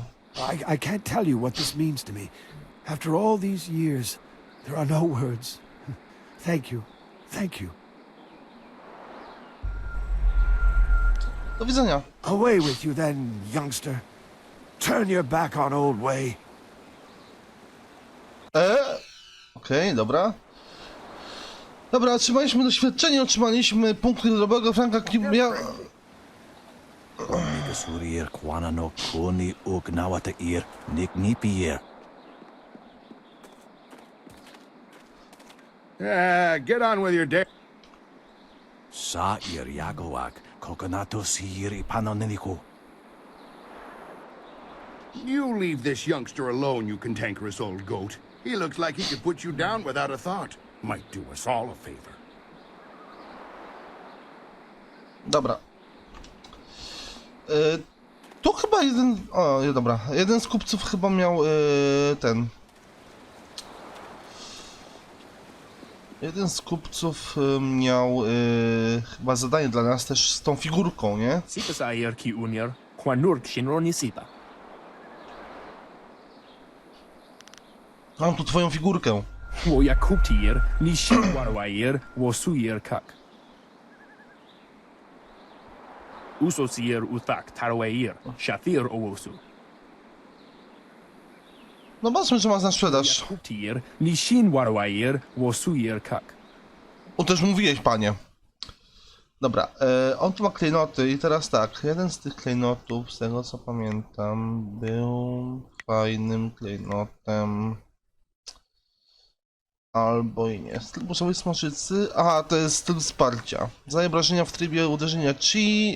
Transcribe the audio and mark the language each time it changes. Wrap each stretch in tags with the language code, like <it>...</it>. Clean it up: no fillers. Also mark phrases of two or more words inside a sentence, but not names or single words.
<en>I can't tell you what this means to me. After all these years, there are no words. Thank you. Thank you.</en> <pl>Do widzenia.</pl> <en>Away with you then, youngster. Turn your back on Old Way.</en> <pl>Okej, dobra. Dobra, otrzymaliśmy doświadczenie, otrzymaliśmy punkty dobrego Franka Nika Surier Kwana no Kuni Uk Nawata Ir Nik Nipier.</pl> <en>Get on with your day. Sa Ir Yagoak Kokonato Siri Panoniniku. You leave this youngster alone, you cantankerous old goat. He looks like he could put you down without a thought. Might do us all a favor.</en> <pl>Dobra. Tu chyba jeden... O, nie, dobra. Jeden z kupców chyba miał ten... Jeden z kupców miał chyba zadanie dla nas też z tą figurką, nie? Sipa sayer ki unier, kwanurk shinroni sipa. Mam tu twoją figurkę. Wo yakuptier, ni shinwarwayer, wo suyer kak. Usosier utak tarwayer, shathir owosu. No zobaczmy, że ma na sprzedaż. Yakuptier, ni shinwarwayer, wo suyer kak. O, też mówiłeś, panie. Dobra, on tu ma klejnoty i teraz tak, jeden z tych klejnotów, z tego co pamiętam, był fajnym klejnotem. Albo i nie. Styl burzowej smoczycy. Aha, to jest styl wsparcia. Zadaje obrażenia w trybie uderzenia chi.</pl>